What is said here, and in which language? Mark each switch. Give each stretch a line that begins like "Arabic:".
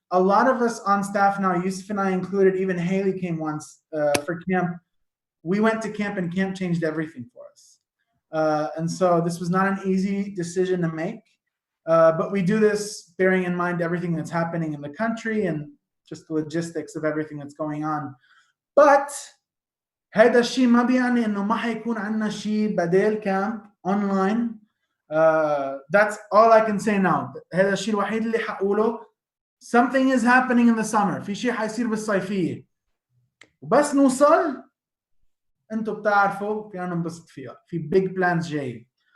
English: A lot of us on staff now, Yusuf and I included, even Haley came once for camp. We went to camp and camp changed everything for us. And so this was not an easy decision to make. But we do this bearing in mind everything that's happening in the country and just the logistics of everything that's going on.
Arabic: But هذا الشيء ما بيعني انه ما حيكون عندنا شيء بديل كامب اونلاين.
English: That's all I can say now.
Arabic: هذا الشيء الوحيد اللي حقوله.
English: Something is happening in the summer.
Arabic: في شيء حيصير بالصيفية. وبس نوصل انتم بتعرفوا فينا ننبسط فيها. في big plans جاي.